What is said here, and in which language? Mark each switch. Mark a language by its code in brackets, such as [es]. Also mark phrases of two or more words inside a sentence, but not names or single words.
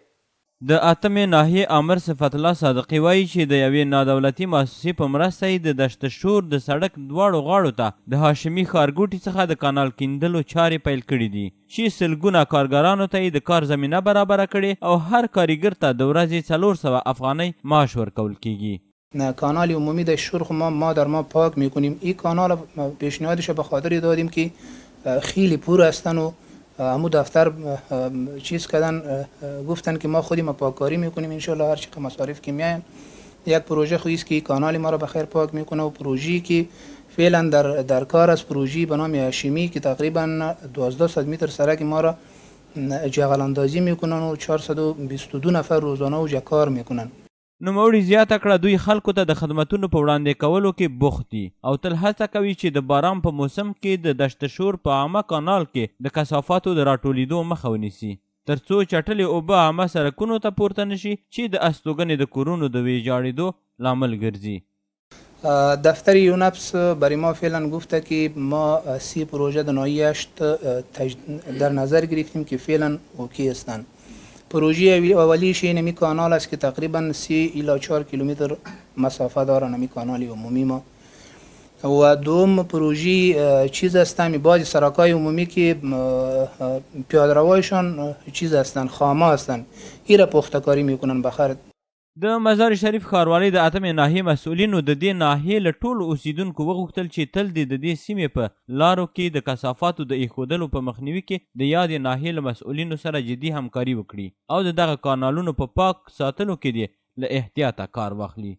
[ps] د 8 ناحیې امر صفت الله صادقي وایي چې د یوې نادولتي مؤسسې په مرسته یې د دشت شور د سړک دواړو غاړو ته د هاشمي ښارګوټي څخه د کانال کیندلو چارې پیل کړي دي چې سلګونه کارګرانو ته یې د کار زمینه برابره کړې او هر کارګر ته د ورځې 400 افغانۍ معاش ورکول کیږي. [fa] کانال عمومی در شور ما در ما پاک میکنیم. این کانال پیشنهادش به خاطر دادیم که خیلی پر هستن و همو دفتر چیز کردن گفتن که ما خودی ما پاککاری میکنیم انشالله هر چقدر مصارف که میایم. یک پروژه خویست که کانال ما را بخیر پاک میکنه و پروژه‌ای که فعلا در کار است پروژه‌ای به نام هاشمی که تقریبا 1200 متر سرک ما را جغل اندازی میکنن و 422 نفر روزانه و کار میکنن. [ps] نوموړي زیاته کړه دوی خلکو ته د خدمتونو په وړاندې کولو کې بوخت دي او تل هڅه کوي چې د باران په موسم کې د دشت شور په عامه کانال کې د کثافاتو د راټولیدو مخه ونیسي تر څو چټلې اوبه عامه سړکونو ته پورته نشي چې د استوګنې د کورونو د ویجاړېدو لامل ګرځي. [fa] دفتر یونپس برای ما فعلا گفته که ما 30 پروژه در ناحیه 8 در نظر گرفتیم که فعلا اوکی هستند. پروژه اولی نمی کانال است که تقریبا 3 الی 4 کیلومتر مسافت داره نمی کانال عمومی ما. و دوم پروژه چیز هستن بعضی سرکای عمومی که پیاده‌روایشان چیز هستن خامه هستن ایره پخته کاری میکنن بخیر. [ps] د مزار شریف ښاروالۍ د اتمې ناحیې مسؤلینو د دې ناحیې له ټولو اوسیدونکو وغوښتل چې تل دې د دې سیمې په لارو کې د کثافاتو د ایښودلو په مخنیوي کې د یادې ناحیې له مسؤلینو سره جدي همکاري وکړي او د دغه کانالونو په پاک ساتلو کې دې له احتیاطه کار واخلي.